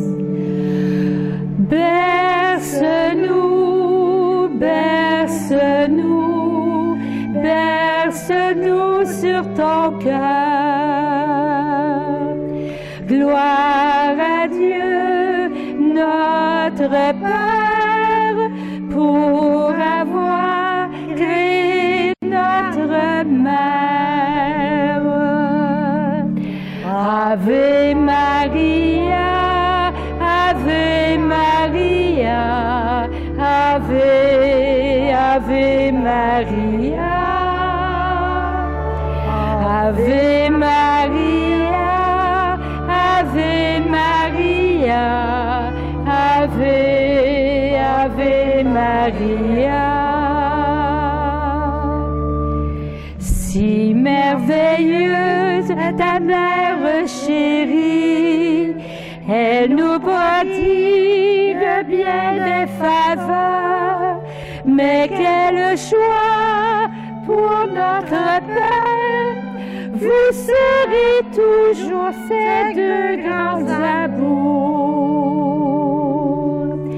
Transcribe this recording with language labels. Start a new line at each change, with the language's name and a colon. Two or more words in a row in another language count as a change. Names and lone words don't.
French: Berce-nous, berce-nous, berce-nous sur ton cœur. Gloire à Dieu, notre Père, pour avoir créé notre Mère.
Latin: Ave Maria, Ave Maria, Ave, Ave Maria. Ave Maria, Ave Maria, Ave, Ave Maria.
French: Si merveilleuse ta mère chérie, elle nous prodigue bien des faveurs, mais quel choix pour notre Père, vous serez toujours ces deux grands amours.